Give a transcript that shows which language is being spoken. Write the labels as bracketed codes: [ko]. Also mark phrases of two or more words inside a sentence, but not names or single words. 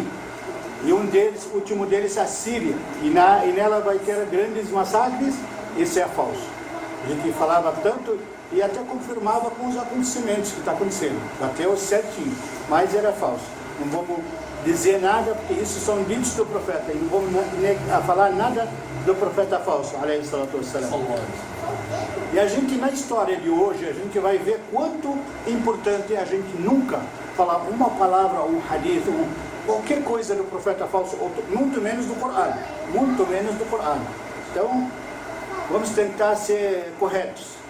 [pt] E um deles, o último deles, a Síria, e nela vai ter grandes massacres. Isso é falso. A gente falava tanto e até confirmava com os acontecimentos que está acontecendo, bateu certinho, mas era falso. Não vamos dizer nada, porque isso são ditos do profeta, e não vamos falar nada do profeta falso, [ar] عليه الصلاة والسلام. [pt] E a gente, na história de hoje, a gente vai ver quanto importante é a gente nunca falar uma palavra, um hadith, qualquer coisa do profeta falso, muito menos do Corão, muito menos do Corão. Então, vamos tentar ser corretos.